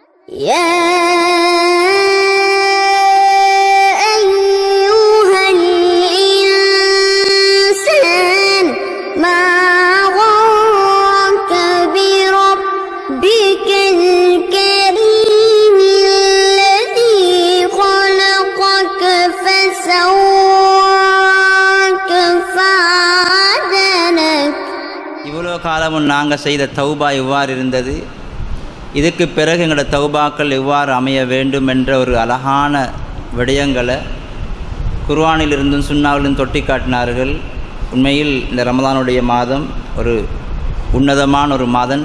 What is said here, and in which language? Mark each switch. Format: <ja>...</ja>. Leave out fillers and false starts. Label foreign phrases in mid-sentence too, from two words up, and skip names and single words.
<ar>يا أيها الإنسان ما غرك بربك الكريم الذي خلقك فسواك فعدلك.</ar> <ta>இவ்வளோ காலமும் நாங்கள் செய்த தௌபா இவ்வாறு இருந்தது. இதுக்கு பிறகு எங்களோட தௌபாக்கள் எவ்வாறு அமைய வேண்டும் என்ற ஒரு அழகான விடயங்களை குர்ஆனிலிருந்தும் சுன்னாவிலிருந்தும் தொட்டி காட்டினார்கள். உண்மையில் இந்த ரமதானுடைய மாதம் ஒரு உன்னதமான ஒரு மாதம்.</ta>